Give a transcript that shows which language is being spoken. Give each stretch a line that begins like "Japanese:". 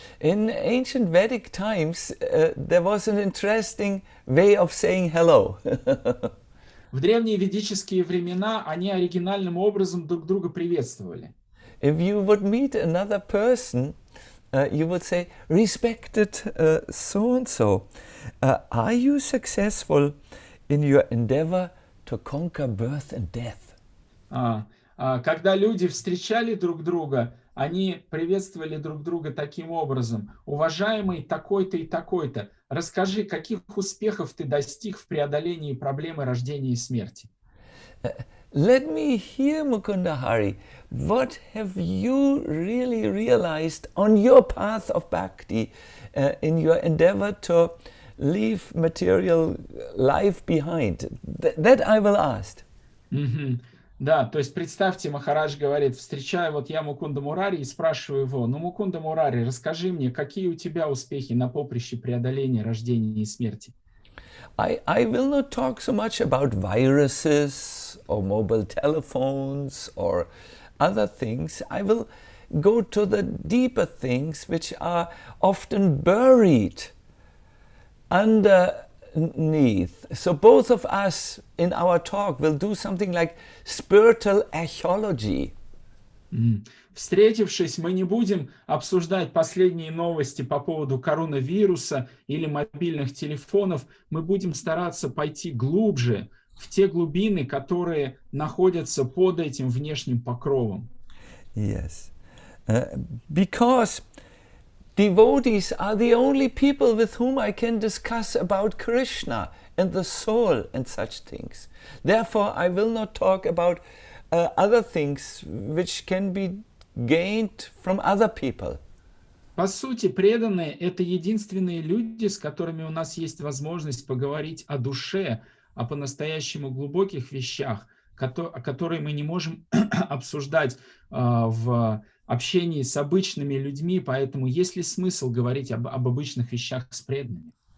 English: In ancient Vedic times, there was an interesting way of saying hello.
Russian: В древние ведические времена они оригинальным образом друг друга приветствовали.
English: If you would meet another person, you would say, respected so-and-so, are you successful in your endeavor to conquer birth and death?
Russian: Когда люди встречали друг друга, они приветствовали друг друга таким образом. Уважаемый такой-то и такой-то, расскажи, каких успехов ты достиг в преодолении проблемы рождения и смерти?
English: Let me hear, Mukunda Hari, what have you really realized on your path of bhakti in your endeavor to leave material life behind? That I will ask.
Russian: Да, то есть представьте, Махарадж говорит, встречаю вот я Мукунда Мурари и спрашиваю его, ну, Мукунда Мурари, расскажи мне, какие у тебя успехи на поприще преодоления рождения и смерти?
English: I will not talk so much about viruses or mobile telephones or other things. I will go to the deeper things which are often buried underneath. So both of us in our talk will do something like spiritual archaeology.
Russian: Встретившись, мы не будем обсуждать последние новости по поводу коронавируса или мобильных телефонов. Мы будем стараться пойти глубже, в те глубины, которые находятся под этим внешним покровом.
English: Yes, because devotees are the only people with whom I can discuss about Krishna and the soul and such things. Therefore, I will not talk about other things which can be gained from other people.
Russian: По сути, преданные — это единственные люди, с которыми у нас есть возможность поговорить о душе, о по-настоящему глубоких вещах, которые мы не можем обсуждать в общении с обычными людьми, поэтому есть ли смысл говорить об обычных вещах с преданными?